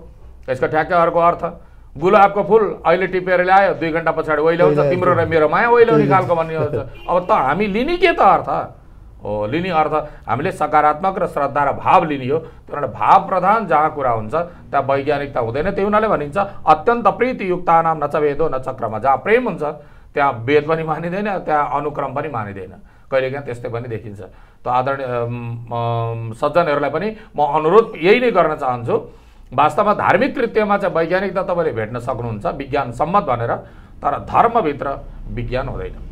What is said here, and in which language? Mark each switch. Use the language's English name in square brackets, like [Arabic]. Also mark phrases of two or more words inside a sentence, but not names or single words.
[Nepali] यसको ठ्याक्कै अर्को अर्थ गुलाबको फुल अहिले टिपेर ल्यायो, 2 घण्टा पछाडि ओइल्याउँछ, तिम्रो र मेरो माया ओइल्याउने खालको भन्ने हुन्छ। अब त हामी लिने के त अर्थ हो? लिने अर्थ हामीले सकारात्मक र श्रद्धा र भाव लिने हो। त्यो हुनाले भाव प्रधान जहाँ कुरा हुन्छ त्यहाँ वैज्ञानिकता हुँदैन। त्यही हुनाले भनिन्छ [Sanskrit] अत्यन्त प्रीतियुक्तानाम न च वेदो न चक्रमा। [Nepali] जहाँ प्रेम हुन्छ त्यहाँ वेद पनि मानिँदैन, त्यहाँ अनुक्रम पनि मानिँदैन, कहिलेकाहीँ त्यस्तै पनि देखिन्छ। त आदरणीय सज्जनहरूलाई पनि म अनुरोध यही नै गर्न चाहन्छु, वास्तवमा धार्मिक कृत्यमा चाहिँ वैज्ञानिकता तपाईँले भेट्न सक्नुहुन्छ, विज्ञान सम्मत भनेर। तर धर्मभित्र विज्ञान हुँदैन।